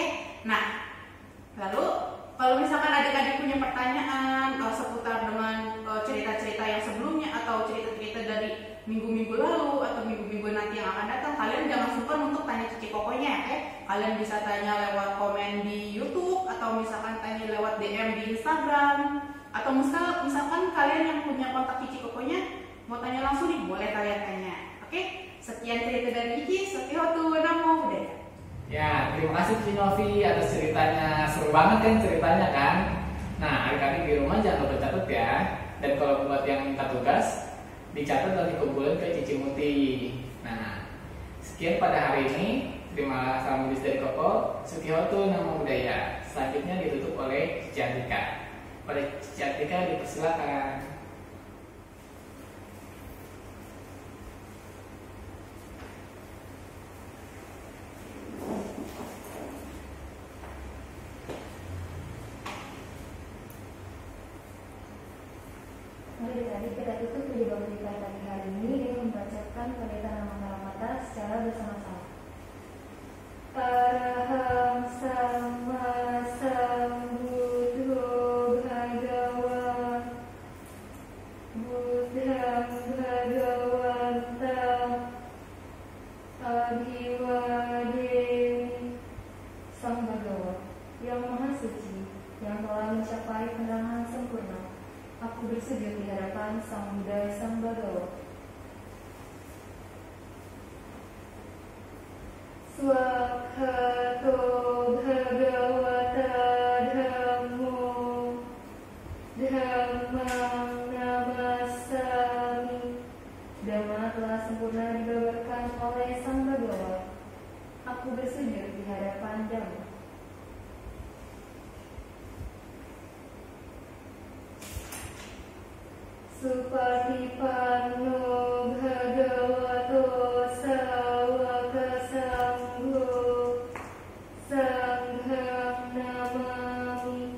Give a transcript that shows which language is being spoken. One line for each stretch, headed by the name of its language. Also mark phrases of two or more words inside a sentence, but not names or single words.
Indonesian: Nah, lalu kalau misalkan adik-adik punya pertanyaan seputar dengan cerita-cerita yang sebelumnya atau cerita-cerita dari minggu-minggu lalu atau minggu-minggu nanti yang akan datang, kalian jangan sungkan untuk tanya Cici pokoknya ya. Kalian bisa tanya lewat komen di YouTube, atau misalkan tanya lewat DM di Instagram, atau misalkan kalian yang punya kontak Cici pokoknya mau tanya langsung nih, boleh kalian tanya. Oke? Sekian cerita dari Cici.
Pali: Sotihhotu, namo buddhaya.
Indonesian: Ya, terima kasih Cici Novi atas ceritanya. Seru banget kan ceritanya kan? Nah, adik-adik di rumah jangan lupa catat ya. Dan kalau buat yang minta tugas, dicatat dan dikumpulin ke Cici Muti. Nah, sekian pada hari ini. Terima salam buddhis dari Koko.
Pali: Sotihhotu, namo buddhaya.
Indonesian: Selanjutnya ditutup oleh Cici Atika. Pada Cici Atika dipersilakan. Mari adik-adik kita tutup video kita pagi hari ini dengan membacakan pendeta nama kata secara bersama-sama.
Pali: Araham sama sambuddho bhagawa buddham bhagawantam abhiwademi.
Indonesian: Sang Bhagawa yang maha suci, yang telah mencapai penerangan sempurna, aku bersujud di hadapan Sang Buddha Sang Bhagawa.
Pali: Swakhato Bhagavata Dhammo Dhammang Namasami.
Indonesian: Dhamma telah sempurna dibabarkan oleh Sang Bhagawa. Aku bersujud di hadapan Dhamma.
Pali: Supatipanno Bhagavato Sawaka Sangho Sangham Namami.